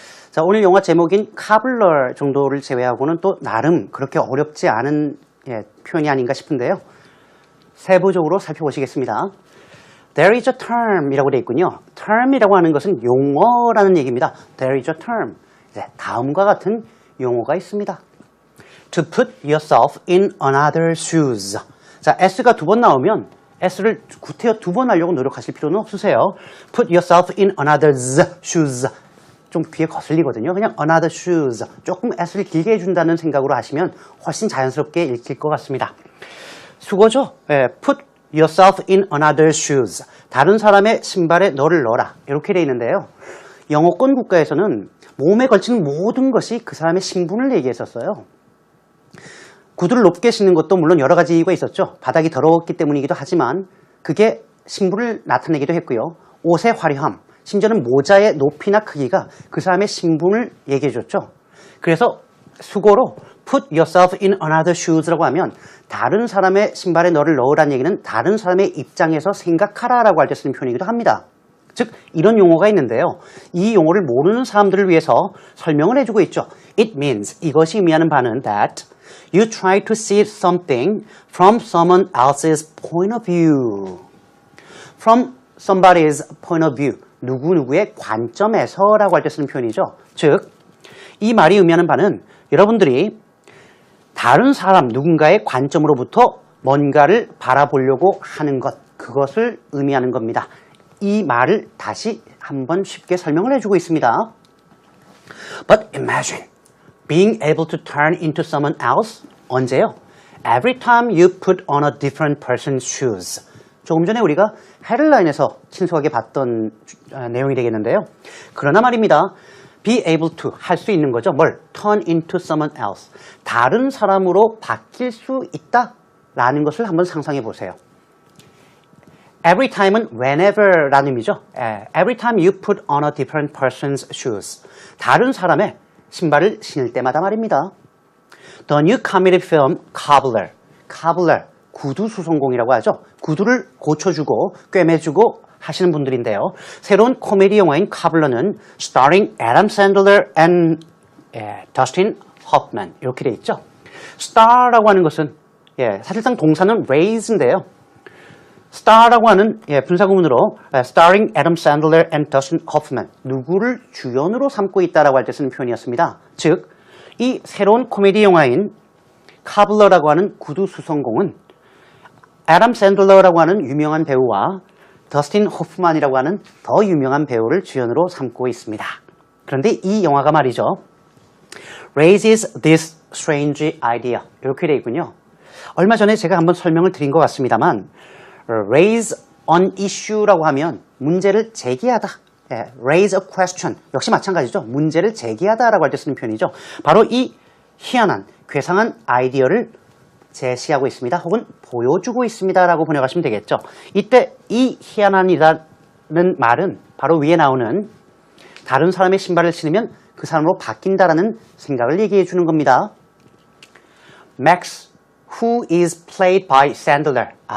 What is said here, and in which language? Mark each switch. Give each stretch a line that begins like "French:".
Korean: 자, 오늘 영화 제목인 카블러 정도를 제외하고는 또 나름 그렇게 어렵지 않은 표현이 아닌가 싶은데요. 세부적으로 살펴보시겠습니다.
English: There is a term
Korean: 이라고 되어 있군요. term이라고 하는 것은 용어라는 얘기입니다.
English: There is a term.
Korean: 다음과 같은 용어가 있습니다.
English: To put yourself in another's shoes.
Korean: 자, S가 두 번 나오면 S를 구태여 두 번 하려고 노력하실 필요는 없으세요.
English: Put yourself in another's shoes.
Korean: 좀 귀에 거슬리거든요.
English: 그냥 another shoes.
Korean: 조금 S를 길게 해준다는 생각으로 하시면 훨씬 자연스럽게 읽힐 것 같습니다. 수고죠.
English: Put yourself in another's shoes.
Korean: 다른 사람의 신발에 너를 넣어라. 이렇게 되어 있는데요. 영어권 국가에서는 몸에 걸치는 모든 것이 그 사람의 신분을 얘기했었어요. 구두를 높게 신는 것도 물론 여러 가지 이유가 있었죠. 바닥이 더러웠기 때문이기도 하지만 그게 신분을 나타내기도 했고요. 옷의 화려함, 심지어는 모자의 높이나 크기가 그 사람의 신분을 얘기해 줬죠. 그래서 수고로
English: put yourself in another shoes
Korean: 라고 하면 다른 사람의 신발에 너를 넣으라는 얘기는 다른 사람의 입장에서 생각하라라고 할 때 쓰는 표현이기도 합니다. 즉, 이런 용어가 있는데요. 이 용어를 모르는 사람들을 위해서 설명을 해주고 있죠.
English: It means,
Korean: 이것이 의미하는 바는
English: that you try to see something from someone else's point of view. From somebody's point of view.
Korean: 누구누구의 관점에서라고 할 때 쓰는 표현이죠. 즉, 이 말이 의미하는 바는 여러분들이 다른 사람 누군가의 관점으로부터 뭔가를 바라보려고 하는 것, 그것을 의미하는 겁니다. 이 말을 다시 한번 쉽게 설명을 해주고 있습니다.
English: But imagine being able to turn into someone else.
Korean: 언제요?
English: Every time you put on a different person's shoes.
Korean: 조금 전에 우리가 헤드라인에서 친숙하게 봤던 내용이 되겠는데요. 그러나 말입니다. be able to 할 수 있는 거죠. 뭘?
English: turn into someone else.
Korean: 다른 사람으로 바뀔 수 있다라는 것을 한번 상상해 보세요. Every time은 whenever라는 의미죠.
English: Every time you put on a different person's shoes.
Korean: 다른 사람의 신발을 신을 때마다 말입니다.
English: The new comedy film Cobbler.
Korean: Cobbler, 구두 수선공이라고 하죠. 구두를 고쳐주고 꿰매주고 하시는 분들인데요. 새로운 코미디 영화인 Cobbler는
English: starring Adam Sandler and Dustin Hoffman
Korean: 이렇게 돼 있죠. star라고 하는 것은 사실상 동사는 raise인데요. star라고 하는 분사구문으로
English: starring Adam Sandler and Dustin Hoffman
Korean: 누구를 주연으로 삼고 있다라고 할 때 쓰는 표현이었습니다. 즉, 이 새로운 코미디 영화인 카블러라고 하는 구두 수선공은 애덤 샌들러라고 하는 유명한 배우와 더스틴 호프만이라고 하는 더 유명한 배우를 주연으로 삼고 있습니다. 그런데 이 영화가 말이죠.
English: raises this strange idea
Korean: 이렇게 되어 있군요. 얼마 전에 제가 한번 설명을 드린 것 같습니다만 raise an issue라고 하면 문제를 제기하다.
English: raise a question
Korean: 역시 마찬가지죠. 문제를 제기하다라고 할 때 쓰는 표현이죠. 바로 이 희한한, 괴상한 아이디어를 제시하고 있습니다. 혹은 보여주고 있습니다라고 번역하시면 되겠죠. 이때 이 희한한이라는 말은 바로 위에 나오는 다른 사람의 신발을 신으면 그 사람으로 바뀐다라는 생각을 얘기해 주는 겁니다.
English: Max, who is played by Sandler.